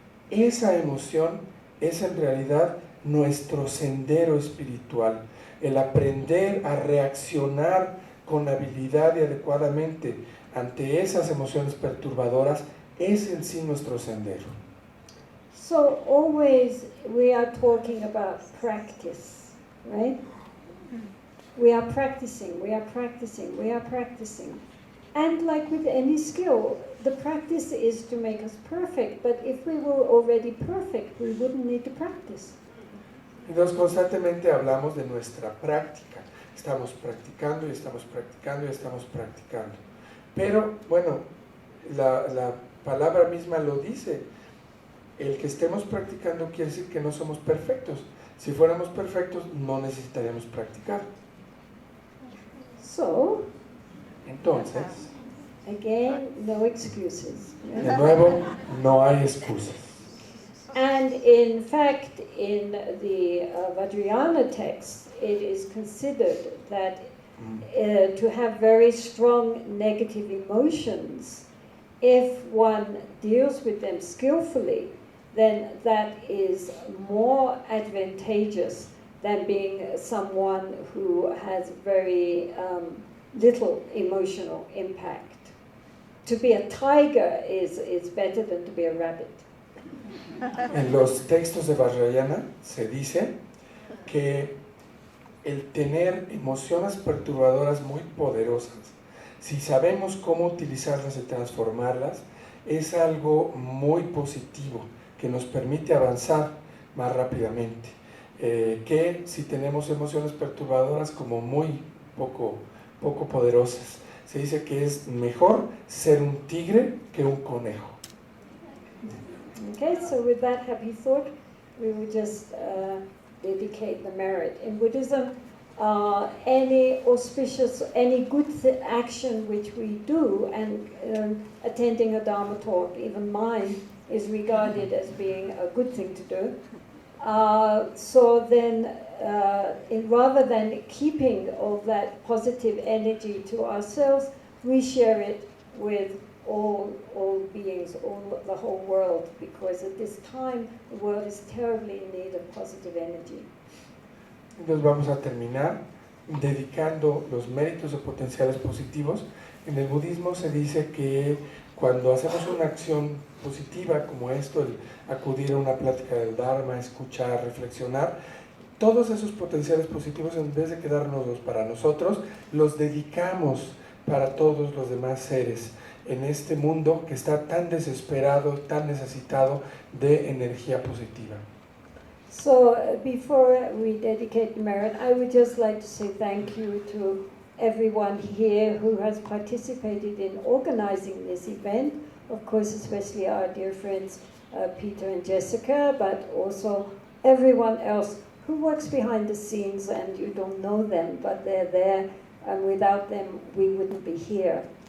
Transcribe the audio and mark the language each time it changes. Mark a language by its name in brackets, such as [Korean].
[Spanish] esa emoción es en realidad nuestro sendero espiritual, el aprender a reaccionar con habilidad y adecuadamente ante esas emociones perturbadoras es en sí nuestro sendero. [English] So always we are talking about practice, right? We are practicing, we are practicing, we are practicing. And like with any skill, the practice is to make us perfect, but if we were already perfect, we wouldn't need to practice. [Spanish] Entonces constantemente hablamos de nuestra práctica. Estamos practicando y estamos practicando y estamos practicando. Pero bueno, la palabra misma lo dice. El que estemos practicando quiere decir que no somos perfectos. Si fuéramos perfectos, no necesitaríamos practicar. [English] So, [Spanish] entonces, [English] again, no excuses. [Spanish] De nuevo, no hay excusas. [English] And in fact, in the Vajrayana text, it is considered that to have very strong negative emotions, if one deals with them skillfully, then that is more advantageous than being someone who has very little emotional impact. To be a tiger is better than to be a rabbit. [Spanish] En los textos de Vajrayana se dice que el tener emociones perturbadoras muy poderosas, si sabemos cómo utilizarlas y transformarlas, es algo muy positivo que nos permite avanzar más rápidamente. Que si tenemos emociones perturbadoras como muy poco poderosas. Se dice que es mejor ser un tigre que un conejo. [English] Okay, so with that happy thought, we will just dedicate the merit. In Buddhism, any auspicious, any good action which we do, and attending a Dharma talk, even mine, is regarded as being a good thing to do. So then, rather than keeping all that positive energy to ourselves, we share it with all beings, the whole world, because at this time the world is terribly in need of positive energy. [Spanish] Entonces vamos a terminar dedicando los méritos o potenciales positivos. En el budismo se dice que cuando hacemos una acción positiva como esto, el acudir a una plática del Dharma, escuchar, reflexionar, todos esos potenciales positivos, en vez de quedárnoslos para nosotros, los dedicamos para todos los demás seres en este mundo que está tan desesperado, tan necesitado de energía positiva. [English] So before we dedicate merit, I would just like to say thank you to everyone here who has participated in organizing this event. Of course, especially our dear friends Peter and Jessica, but also everyone else who works behind the scenes, and you don't know them, but they're there, and without them we wouldn't be here.